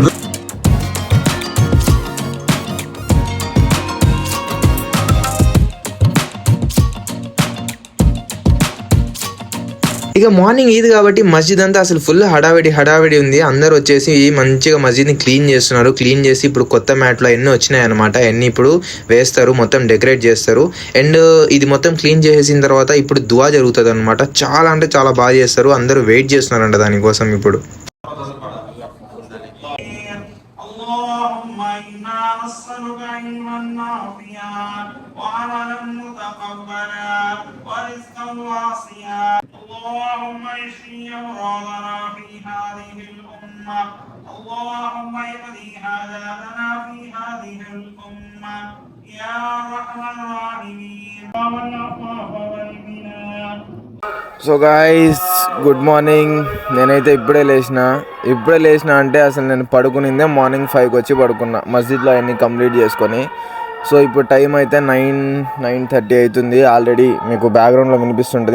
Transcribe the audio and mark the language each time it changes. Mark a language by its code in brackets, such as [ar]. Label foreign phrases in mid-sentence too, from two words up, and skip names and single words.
[te] ఇక మార్నింగ్ ఈద్ కాబట్టి మస్జిద్ అంతా అసలు ఫుల్ హడావిడి ఉంది. అందరు వచ్చేసి మంచిగా మస్జిద్ని క్లీన్ చేస్తున్నారు. క్లీన్ చేసి ఇప్పుడు కొత్త మ్యాట్లు అన్నీ వచ్చినాయి అనమాట. అన్నీ ఇప్పుడు వేస్తారు, మొత్తం డెకరేట్ చేస్తారు. అండ్ ఇది మొత్తం క్లీన్ చేసిన తర్వాత ఇప్పుడు దువా జరుగుతుంది అనమాట. చాలా అంటే చాలా బాగా చేస్తారు. అందరూ వెయిట్ చేస్తున్నారంట దానికోసం. ఇప్పుడు [ar] اللهم اشفي امراضنا في هذه الامه اللهم اقضي حاجاتنا في هذه الامه يا ارحم الراحمين والعفو والغنى. [en] so guys good morning. [te] నేనైతే ఇప్పుడే లేచిన అంటే అసలు నేను పడుకునిందే మార్నింగ్ 5కి వచ్చి పడుకున్నా మస్జిద్లో అన్నీ కంప్లీట్ చేసుకొని. సో ఇప్పుడు టైం అయితే 9:30 అవుతుంది. ఆల్రెడీ మీకు బ్యాక్గ్రౌండ్లో వినిపిస్తుంటుంది.